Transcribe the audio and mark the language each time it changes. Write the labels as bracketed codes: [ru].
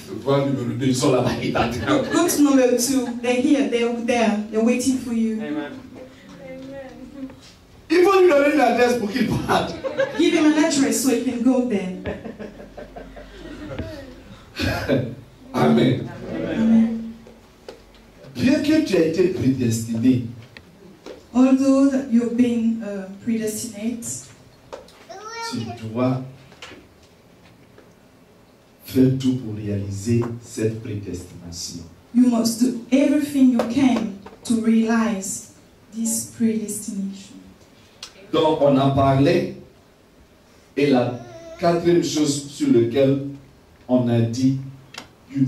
[fr] Je vois le numéro 2, ils sont là-bas, ils t'attendent. [en] Go to number 2. They're here. They're there. They're waiting for you. [fr] Il faut lui donner une adresse pour qu'il parte. [en] Give him an address so he can go there. Amen. Amen. [fr] Bien que tu aies été prédestiné, [en] Although that you've been predestinate, [fr] tu dois faire tout pour réaliser cette prédestination. [en] you must do everything you can to realize this predestination. [fr] Donc on en parlait, et la quatrième chose sur laquelle on a dit, you